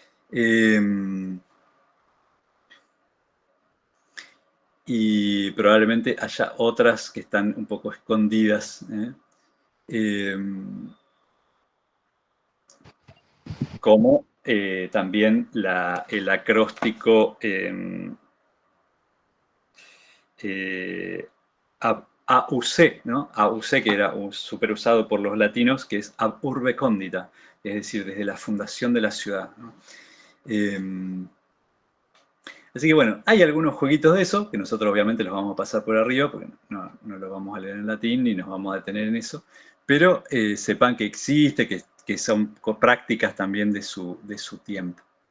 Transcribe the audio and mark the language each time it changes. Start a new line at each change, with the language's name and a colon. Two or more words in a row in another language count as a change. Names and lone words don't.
Spanish: Y probablemente haya otras que están un poco escondidas, como también el acróstico AUC, ¿no? AUC, que era súper usado por los latinos, que es
Latin: ab urbe condita,
Spanish: es decir, desde la fundación de la ciudad, ¿no? Así que bueno, hay algunos jueguitos de eso, que nosotros obviamente los vamos a pasar por arriba, porque no los vamos a leer en latín ni nos vamos a detener en eso, pero sepan que existe, que son prácticas también de su tiempo.